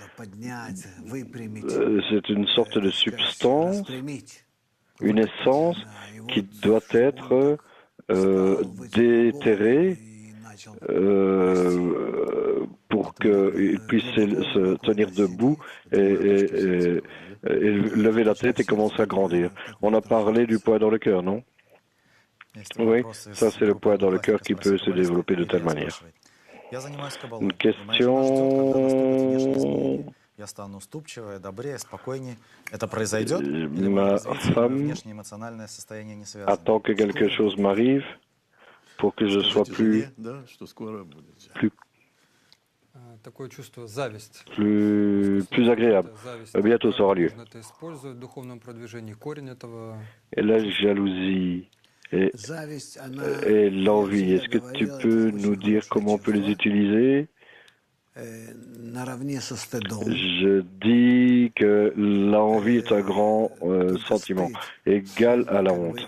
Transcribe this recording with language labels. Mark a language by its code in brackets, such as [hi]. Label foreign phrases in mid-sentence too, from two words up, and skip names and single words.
[fr] C'est une sorte de substance, une essence qui doit être déterré pour qu'il puisse se tenir debout et lever la tête et commencer à grandir. On a parlé du poids dans le cœur, non? Oui, ça c'est le poids dans le cœur qui peut se développer de telle manière. Une question... [ru] Я стану уступчивее, добрее, спокойнее. Это произойдет? Или [fr] Ma femme [ru] внешнее эмоциональное состояние не связано? [fr] attend que quelque chose m'arrive pour que je sois plus [ru] Такое чувство зависть. [fr] plus agréable. Bientôt ça aura lieu. [ru] Можно это использовать в духовном продвижении. Корень этого. [fr] Et la jalousie et l'envie, est-ce que tu peux nous dire comment on peut les utiliser? Je dis que l'envie est un grand sentiment, égal à la honte.